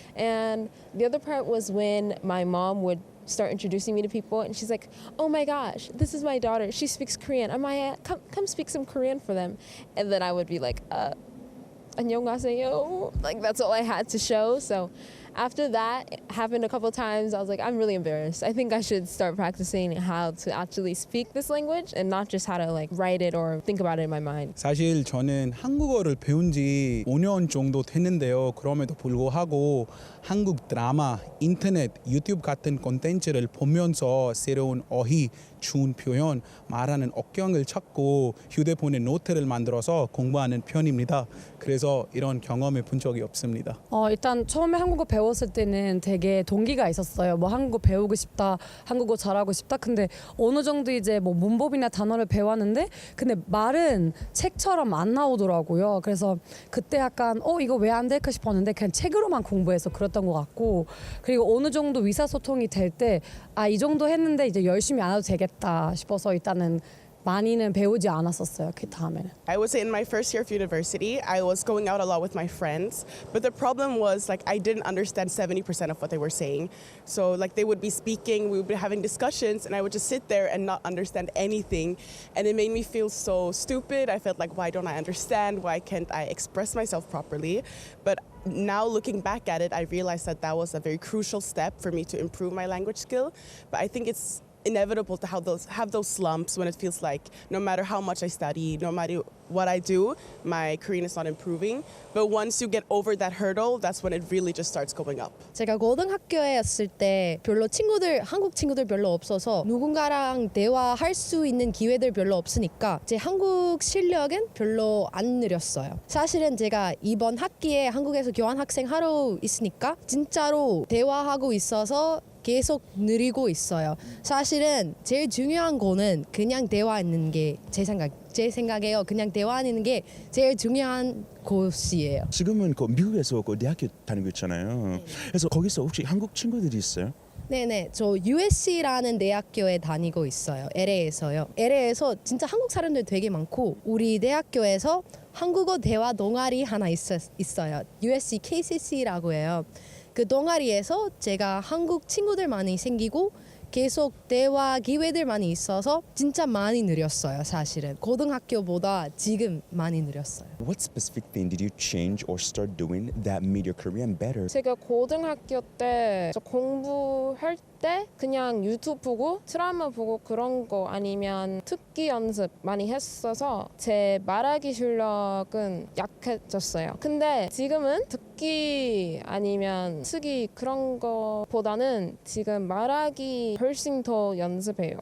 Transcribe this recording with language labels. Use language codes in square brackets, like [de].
[en] And the other part was when my mom would start introducing me to people and she's like, oh my gosh, this is my daughter, she speaks Korean, come speak some Korean for them. And then I would be like, [ko] 안녕하세요, [en] like that's all I had to show. So after that it happened a couple times, I was like, I'm really embarrassed. I think I should start practicing how to actually speak this language and not just how to like write it or think about it in my mind. [ko] 사실 저는 한국어를 배운 지 5년 정도 됐는데요. 그럼에도 불구하고 한국 드라마, 인터넷, 유튜브 같은 콘텐츠를 보면서 새로운 어휘, 준 표현, 말하는 억경을 찾고 휴대폰에 노트를 만들어서 공부하는 편입니다. 그래서 이런 경험해 본 적이 없습니다. 일단 처음에 한국어 배웠을 때는 되게 동기가 있었어요. 뭐 한국어 배우고 싶다, 한국어 잘하고 싶다. 근데 어느 정도 이제 뭐 문법이나 단어를 배웠는데 근데 말은 책처럼 안 나오더라고요. 그래서 그때 약간 이거 왜 안 될까 싶었는데 그냥 책으로만 공부해서 그랬던 것 같고, 그리고 어느 정도 의사소통이 될 때 이 정도 했는데 이제 열심히 안 해도 되겠다 싶어서 일단은 많이는 배우지 않았었어요. 그 다음에는. [en] I would say in my first year of university, I was going out a lot with my friends, but the problem was like I didn't understand 70% of what they were saying. So like they would be speaking, we would be having discussions, and I would just sit there and not understand anything, and it made me feel so stupid. I felt like, why don't I understand? Why can't I express myself properly? But now looking back at it, I realized that that was a very crucial step for me to improve my language skill. But I think it's inevitable to have those slumps when it feels like no matter how much I study, no matter what I do, my Korean is not improving. But once you get over that hurdle, that's when it really just starts going up. [ko] 제가 고등학교에였을 때 별로 한국 친구들 별로 없어서 누군가랑 대화할 수 있는 기회들 별로 없으니까 제 한국 실력은 별로 안 느렸어요. 사실은 제가 이번 학기에 한국에서 교환학생 하러 있으니까 진짜로 대화하고 있어서 계속 느리고 있어요. 사실은 제일 중요한 거는 그냥 대화하는 게 제 생각에요. 그냥 대화하는 게 제일 중요한 곳이에요. 지금은 미국에서 대학교 다니고 있잖아요. 그래서 거기서 혹시 한국 친구들이 있어요? 네네, 저 USC라는 대학교에 다니고 있어요. LA에서요. LA에서 진짜 한국 사람들 되게 많고 우리 대학교에서 한국어 대화 동아리 하나 있어요. USC KCC라고 해요. 그 동아리에서 제가 한국 친구들 많이 생기고 계속 대화 기회들 많이 있어서 진짜 많이 늘었어요. 사실은 고등학교보다 지금 많이 늘었어요. [en] What specific thing did you change or start doing that made your Korean better? [ko] 제가 고등학교 때 공부할 때 그냥 유튜브 보고 드라마 보고 그런 거 아니면 듣기 연습 많이 했어서 제 말하기 실력은 약해졌어요. 근데 지금은 듣기 아니면 쓰기 그런 거보다는 지금 말하기 훨씬 더 연습해요.